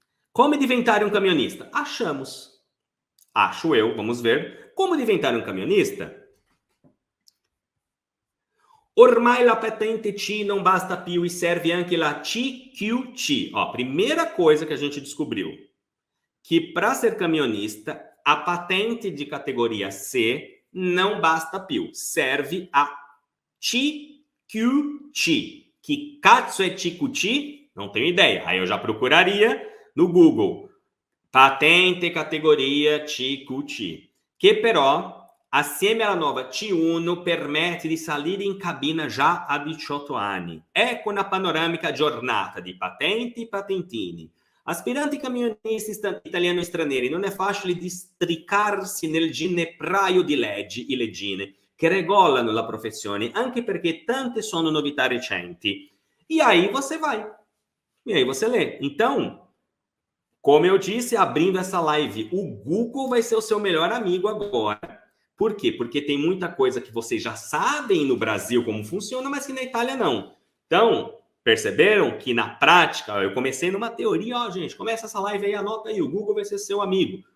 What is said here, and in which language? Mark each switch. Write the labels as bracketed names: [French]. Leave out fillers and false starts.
[Portuguese] Como [Italian] diventare [Portuguese] um camionista? Achamos. Acho eu, vamos ver. Como [Italian] diventare [Portuguese] um camionista? [Italian] Ormai la patente C [Portuguese] não [Italian] basta più e serve anche la CQC. [Portuguese] Ó, primeira coisa que a gente descobriu, que para ser camionista, a patente de categoria C não [Italian] basta più, [Portuguese] serve a CQC. Que cazzo é CQC? Não tenho ideia. Aí eu já procuraria no Google. [Italian] Patente categoria CQC, che però assieme alla nuova C1 permette di salire in cabina già a 18 anni. Ecco una panoramica giornata di patenti e patentini. Aspiranti camionisti italiani e stranieri, non è facile districarsi nel ginepraio di leggi e leggine che regolano la professione, anche perché tante sono novità recenti. [Portuguese] E aí você vai. E aí você lê. Então, como eu disse, abrindo essa live, o Google vai ser o seu melhor amigo agora. Por quê? Porque tem muita coisa que vocês já sabem no Brasil como funciona, mas que na Itália não. Então, perceberam que na prática, eu comecei numa teoria, ó, gente, começa essa live aí, anota aí, o Google vai ser seu amigo.